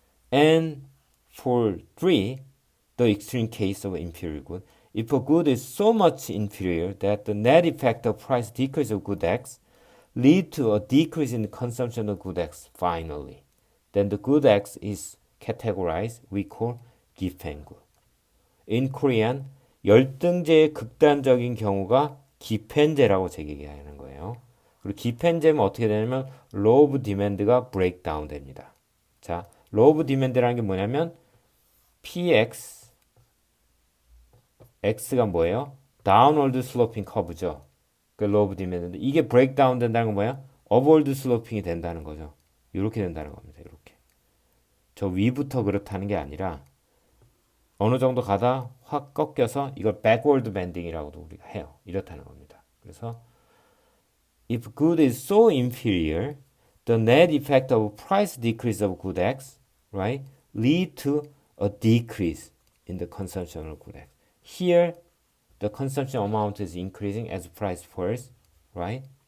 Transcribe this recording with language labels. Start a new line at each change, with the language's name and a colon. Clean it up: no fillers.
English: And for 3, the extreme case of inferior good, if a good is so much inferior that the net effect of price decrease of good X lead to a decrease in the consumption of good X finally, then the good X is categorized, we call 기펜good. In Korean,
Korean: 열등제의 극단적인 경우가 기펜제라고 얘기하는 거예요. 그리고 기펜제면 어떻게 되냐면 law of demand가 breakdown 됩니다. 자, law of demand라는 게 뭐냐면 px x가 뭐예요?
English: downward sloping curve죠.
Korean: 그 law of demand인데 이게 breakdown 된다는 건 뭐야? upward sloping이 된다는 거죠. 이렇게 된다는 겁니다. 이렇게. 저 위부터 그렇다는 게 아니라 어느 정도 가다 확 꺾여서 이걸 backward bending이라고도 우리가 해요. 이렇다는 겁니다.
English: 그래서 if good is so inferior, the net effect of price decrease of good X, right, lead to a decrease in the consumption of good X. Here, the consumption amount is increasing as price falls, right?